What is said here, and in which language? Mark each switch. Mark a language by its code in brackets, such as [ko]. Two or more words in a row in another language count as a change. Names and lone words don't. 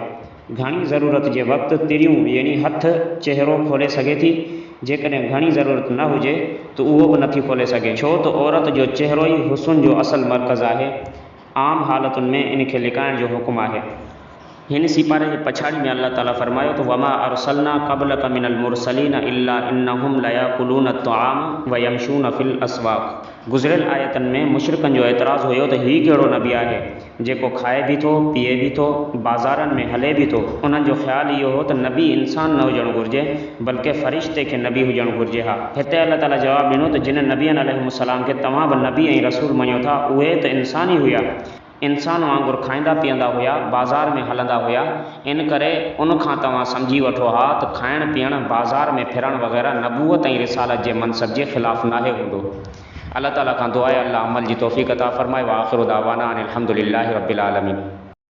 [sd] घणी ज़रूरत जे वक़्तु तिरियूं यानी हथ चहिरो खोले सघे थी। जेकॾहिं घणी ज़रूरत न हुजे त उहो बि नथी खोले सघे, छो त औरत जो चहिरो ई हुस्न जो असल मर्कज़ आहे। आम हालतुनि में इन खे लिकाइण जो हुकुम आहे। हिन सिपारे जे पछाड़ी में अल्लाह ताला फरमायो तो [ar] وما أرسلنا قبلك من المرسلين إلا إنهم ليأكلون الطعام ويمشون في الأسواق. [sd] गुज़िरियल आयतन में मुशरिकनि जो एतराज़ हुयो त हीउ कहिड़ो नबी आहे जेको खाए भी थो, पीए भी थो, बाज़ारनि में हले भी थो। उन्हनि जो ख़्यालु इहो हो त नबी इंसान न हुजणु घुरिजे बल्कि फ़रिश्ते खे नबी हुजणु घुरिजे। हा, हिते अल्लाह ताला जवाबु ॾिनो त जिन नबियनि अलैहिस्सलाम खे तव्हां बि नबी ऐं रसूल मञो था उहे त इंसान ई हुया, इंसान वांगुरु खाईंदा पीअंदा हुया, बाज़ार में हलंदा हुया। इन करे उनखां तव्हां सम्झी वठो हा त खाइण पीअण, बाज़ार में फिरण वग़ैरह नबूवत ऐं रिसालत जे मनसब जे ख़िलाफ़ नाहे हूंदो। अल्लाह ताला खां दुआ आहे अल्लाह अमल जी तौफ़ीक़ अता फ़रमाए। [ar] وآخر دعوانا أن الحمد لله رب العالمين.